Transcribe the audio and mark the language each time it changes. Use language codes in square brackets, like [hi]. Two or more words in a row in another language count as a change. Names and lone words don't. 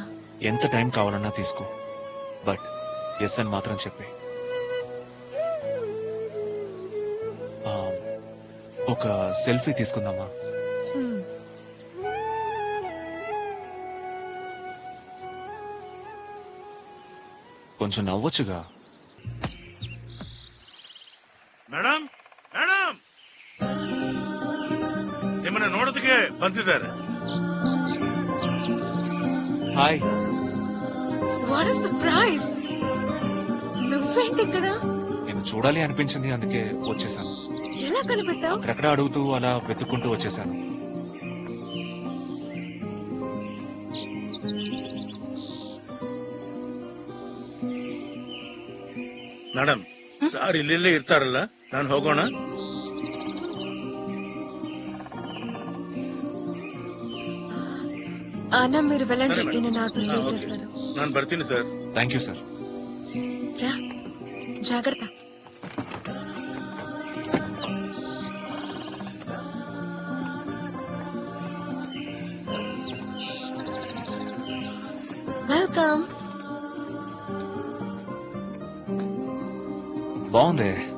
[te] ఎంత టైం కావాలన్నా తీసుకో, [en] but yes [te] అని మాత్రం చెప్పే. ఒక సెల్ఫీ తీసుకుందామా? కొంచెం నవ్వొచ్చుగా. [kn] ಮೇಡಮ್ ಮೇಡಮ್ ನಿಮ್ಮನ್ನ ನೋಡೋದಕ್ಕೆ ಬಂದಿದ್ದಾರೆ. [te] హాయ్. [en] What is surprise! [te] నువ్వేంటి ఇక్కడ? నేను చూడాలి అనిపించింది, అందుకే వచ్చేసాను. ఎలా కనిపెట్టావు? అక్కడక్కడ అడుగుతూ అలా వెతుక్కుంటూ వచ్చేసాను. [kn] ಮೇಡಮ್ ಸಾರ್ ಇಲ್ಲೆಲ್ಲೇ ಇರ್ತಾರಲ್ಲ, ನಾನು ಹೋಗೋಣ? [te] అన్న మీరు వెళ్ళండి, సరే మేడం. నేను నాతో స్టే ఓకే. చేస్తాను. [kn] ನಾನು ಬರ್ತೀನಿ ಸರ್. [en] Thank you sir. [te] రా, జాగ్రత్త. వెల్కమ్. బాగుంది.